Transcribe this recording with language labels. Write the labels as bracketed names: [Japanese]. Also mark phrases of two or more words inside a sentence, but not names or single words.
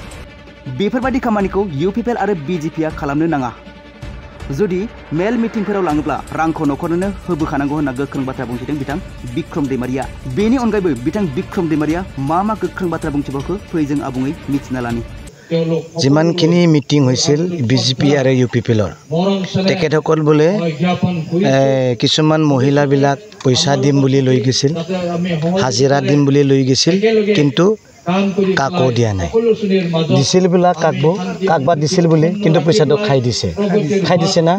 [Bodo] बेफोरबायदि खामानिखौ इउपिपिएल आरो बिजेपिआ खालामनो नाङा। जुदि मेल मिटिंफोराव लाङोब्ला रांखौ न'खरनो होबोखानांगौ होनना गोख्रों बाथ्रा बुंथिदों बिथां बिक्रम दैमारिया। बेनि अनगायैबो बिथां बिक्रम दैमारिया मा गोख्रों बाथ्रा बुंथिबावखो फै जों आबुङै मिथिना लानि। जिमानखिनि मिटिं [Assamese] হৈছিল বিজেপি আৰু ইউপিপিএলৰ তেখেতসকল বোলে কিছুমান মহিলাবিলাক পইচা দিম বুলি লৈ গৈছিল, হাজিৰা দিম বুলি লৈ গৈছিল, কিন্তু কাকো দিয়া নাই। দিছিল বোলা কাকবা দিছিল বুলি, কিন্তু পইচাটো খাই দিছে না।